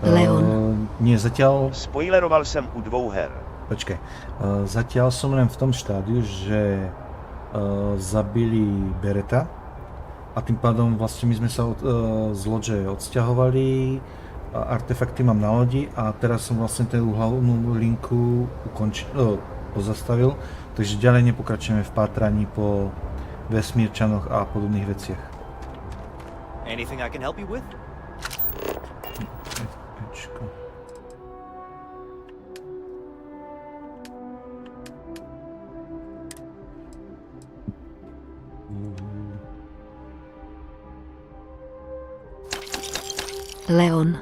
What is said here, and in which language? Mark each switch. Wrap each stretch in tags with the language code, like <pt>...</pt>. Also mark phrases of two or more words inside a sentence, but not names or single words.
<sk>Leon. Nie, zatiaľ...</sk> <cs>Spoileroval jsem u 2 her.</cs> <sk>Počkaj. Zatiaľ som len v tom štádiu, že zabili Bereta a tým pádom vlastne my sme sa z lodže odsťahovali, artefakty mám na lodi a teraz som vlastne tú hlavnú linku pozastavil, takže ďalej nepokračujeme v pátraní po vesmírčanoch a podobných veciach.</sk> <en>Anything I can help you with?</en> <sk>Pečko. Leon,</sk>